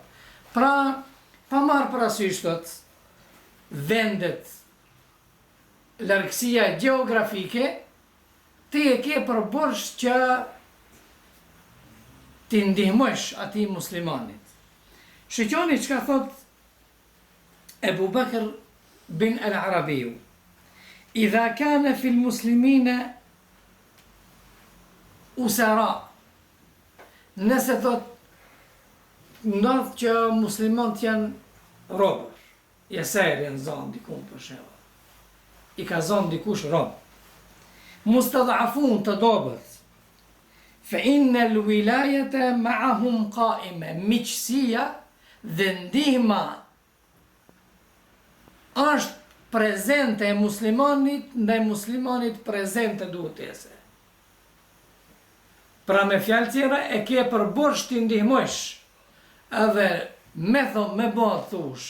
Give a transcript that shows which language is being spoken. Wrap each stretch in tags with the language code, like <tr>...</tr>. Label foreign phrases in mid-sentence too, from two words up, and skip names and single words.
<sq>Pra, pa marë parasysh thot, vendet, largësia gjeografike, ti e ke përborsh që ti ndihmosh atij muslimanit. Shikoni çka thot Ebu Bakr bin al-Arabiu.</sq> <ar>إذا كان في المسلمين أسارى.</ar> <sq>Nëse thot ndodh që muslimanët janë robër, jesër janë zonë dikun për shembull. I ka zonë dikush rob. Mustad'afun të dobët.</sq> <ar>فإن الولاية معهم قائمة.</ar> <sq>Miqësia dhe ndihma është prezente e muslimanit, ndaj muslimanit prezente duhet të jese. Pra me fjalë tjera e ke përborsh t'i ndihmosh. Edhe me thonë, me bëhet thush.</sq>